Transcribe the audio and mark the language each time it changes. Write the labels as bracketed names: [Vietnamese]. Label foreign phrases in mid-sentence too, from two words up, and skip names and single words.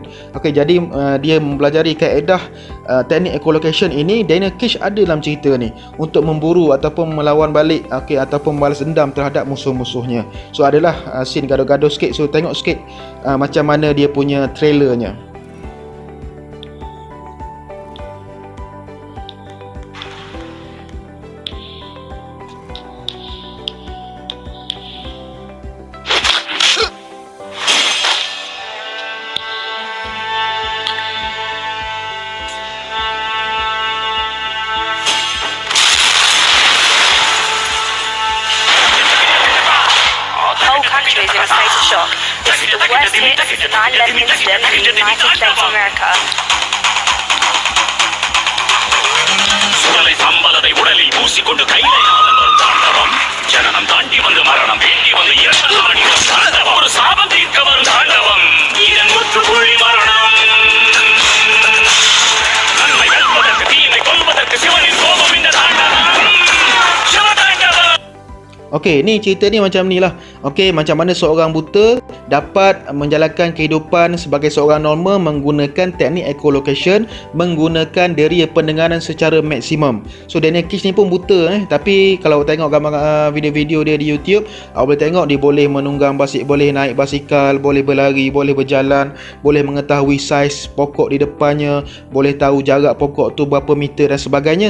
[Malay] Okey, jadi dia mempelajari kaedah teknik echolocation ini. Daniel Kish ada dalam cerita ni untuk memburu ataupun melawan balik, okey, ataupun membalas dendam terhadap musuh-musuhnya. So adalah scene gaduh-gaduh sikit. So tengok sikit macam mana dia punya trailernya. [English] Country is in a state of shock. This is the worst hit since the 9/11 incident in the United States of America. [Tamil] உடலில் பூசிக்கொண்டு கையில தாண்டவம் ஜனனம் தாண்டி வந்து மரணம் வேண்டி வந்து இறந்த ஒரு சாபம் தீர்க்க வரும் தாண்டவம் இதன் முற்றுப்புள்ளி மரணம் நன்மை வெல்வதற்கு தீமை கொல்வதற்கு சிவனின் கோபம் இந்த தாண்டவம் சிவதாண்டவம். [Malay] Okey, ni cerita ni macam ni lah. Okey, macam mana seorang buta dapat menjalankan kehidupan sebagai seorang normal menggunakan teknik echolocation, menggunakan deria pendengaran secara maksimum. So Daniel Kish ni pun buta tapi kalau tengok gambar video-video dia di YouTube, awak boleh tengok dia boleh menunggang boleh naik basikal, boleh berlari, boleh berjalan, boleh mengetahui saiz pokok di depannya, boleh tahu jarak pokok tu berapa meter dan sebagainya.